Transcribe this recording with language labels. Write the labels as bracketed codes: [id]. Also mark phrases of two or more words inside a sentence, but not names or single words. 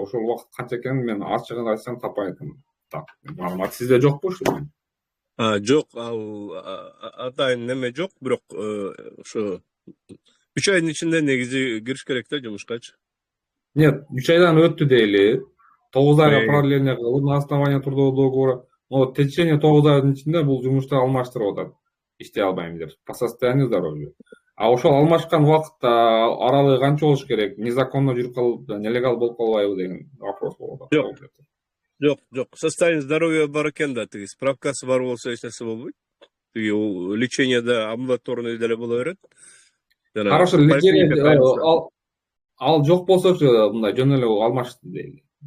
[ky] Ошол убакыт канча экенин мен ачыгын айтсам таппай атам. Маалымат сизде жокпу ушул? Жок, ал атайын неме жок, бирок ошо 3 айдын ичинде негизи кириш керек да жумушкачы. Нет, 3 айдан өттү дейли. 9 айга продление кылып, [ru] на основании трудового договора. Но в течение [ky] 9 айдын ичинде бул жумушту алмаштырып атат. Иштей албайм деп, [ru] по состоянию здоровья. [ky] А ошол алмашкан убакытта аралыгы канча болуш керек? Незаконно жүрүп калып, нелегал болуп калбайбы деген вопрос болот. Жок. [ru] Состояние здоровья [ky] бар экен да, тиги справкасы бар болсо эч нерсе болбойт. Тиги лечениеде амбулаторный деле боло берет. Хорошо, лечение ал жок болсочу, мындай жөн эле алмашты дейли.